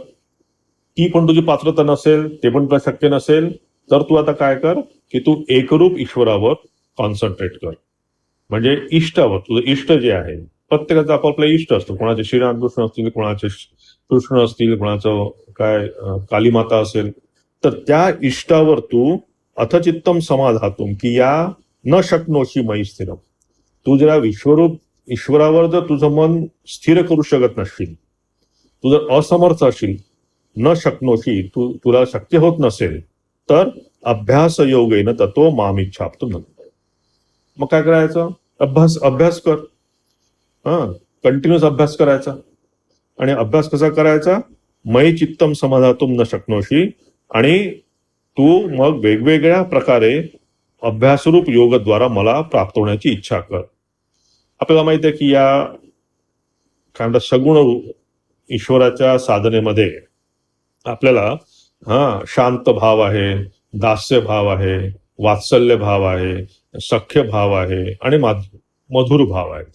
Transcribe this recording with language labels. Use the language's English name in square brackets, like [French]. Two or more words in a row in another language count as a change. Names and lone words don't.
[Marathi] ती पण तुझी पात्रता नसेल, ते पण तुला शक्य नसेल, तर तू आता काय कर की तू एकरूप ईश्वरावर कॉन्सन्ट्रेट कर. म्हणजे इष्टावर, तुझं इष्ट जे आहे, प्रत्येकाचा आपापला इष्ट असतो. कोणाचे श्रीरामकृष्ण असतील, कोणाचे कृष्ण असतील, कोणाचं काय कालीमाता असेल. तर त्या इष्टावर तू [Sanskrit] अथचित्तम समाधातुम की या न शक्नोषि मयि स्थिरम. [Marathi] तू जरा विश्वरूप ईश्वरावर जर तुझं मन स्थिर करू शकत नसशील, तू जर असमर्थ असशील, [Sanskrit] न शक्नोषि, [Marathi] तुला शक्य होत नसेल, तर [Sanskrit] अभ्यास योगेन ततो मामिच्छाप्तुम धनंजय. [Marathi] मग काय करायचं? अभ्यास कर. कंटिन्युअस अभ्यास करायचा. आणि अभ्यास कसा करायचा? [Sanskrit] मयि चित्तम समाधातुम न शक्नोषि. [Marathi] आणि तू मग वेगवेगळ्या प्रकारे अभ्यासरूप योगद्वारा मला प्राप्त होण्याची इच्छा कर. आपल्याला माहिती आहे की या काय म्हणतात सगुण ईश्वराच्या साधनेमध्ये आपल्याला शांत भाव आहे, दास्य भाव आहे, वात्सल्य भाव आहे, सख्य भाव आहे आणि मधुर भाव आहेत.